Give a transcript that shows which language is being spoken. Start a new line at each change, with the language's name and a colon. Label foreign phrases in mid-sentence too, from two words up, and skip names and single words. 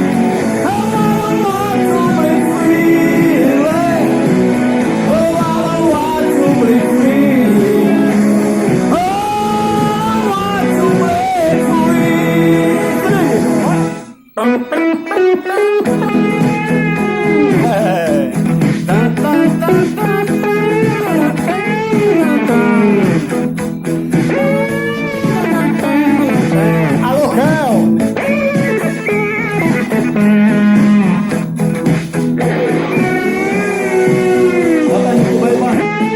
English: I want to be free. Oh, I want to be free. Oh, I want to be free. Hey. Dun, dun, dun, dun, dun.
Portuguese: Alô, Kel. Bota aí no meio, vai.